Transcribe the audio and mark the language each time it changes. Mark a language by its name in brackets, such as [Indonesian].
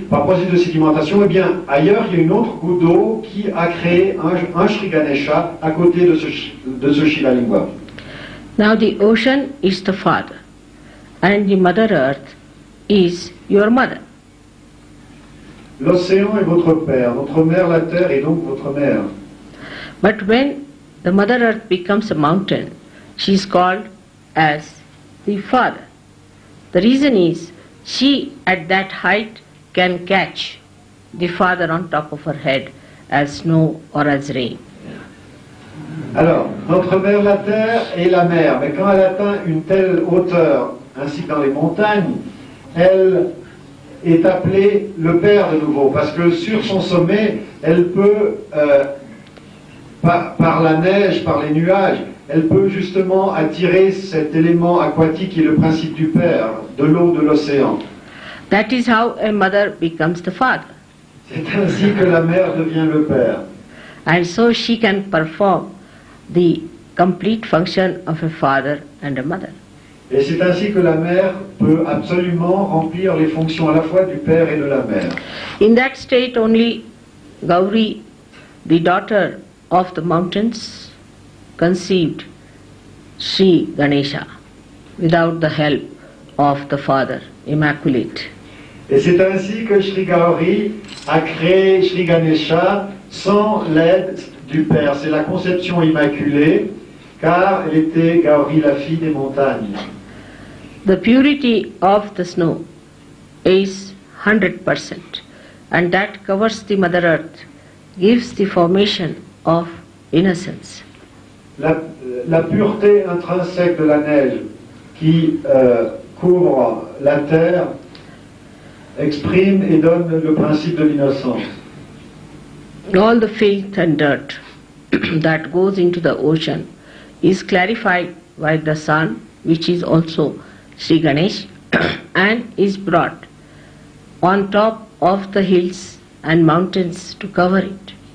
[French] Par processus de sédimentation, eh bien, ailleurs, il y a une autre goutte d'eau qui a créé un Shree Ganesha à côté de ce Shiva Lingua. [English] Now the ocean is the father, and the Mother Earth is your mother. [French] L'océan est votre père, notre mère la terre est donc votre mère. [English] But when the Mother Earth becomes a mountain, she is called as the father. The reason is she at that height can catch the father on top of her head as snow or as rain. [French] Alors, notre mère la terre est la mer, mais quand elle atteint une telle hauteur, ainsi que dans les montagnes, elle est appelée le père de nouveau, parce que sur son sommet, elle peut, par la neige, par les nuages, elle peut justement attirer cet élément aquatique qui est le principe du père, de l'eau, de l'océan. [English] That is how a mother becomes the father. [French] C'est ainsi que la mère devient le père. [English] And so she can perform the complete function of a father and a mother. [French] Et c'est ainsi que la mère peut absolument remplir les fonctions à la fois du père et de la mère. [English] In that state only Gauri, the daughter of the mountains, conceived Sri Ganesha without the help of the father, immaculate. [French] Et c'est ainsi que Sri Gauri a créé Sri Ganesha sans l'aide du Père. C'est la conception immaculée, car elle était Gauri, la fille des montagnes. [English] The purity of the snow is 100%, and that covers the Mother Earth, gives the formation of innocence. [French] La pureté intrinsèque de la neige qui couvre la terre exprime et donne le principe de l'innocence. [English] All the filth and dirt that goes into the ocean is clarified by the sun, which is also Sri Ganesh, and is brought on top of the hills and mountains to cover it.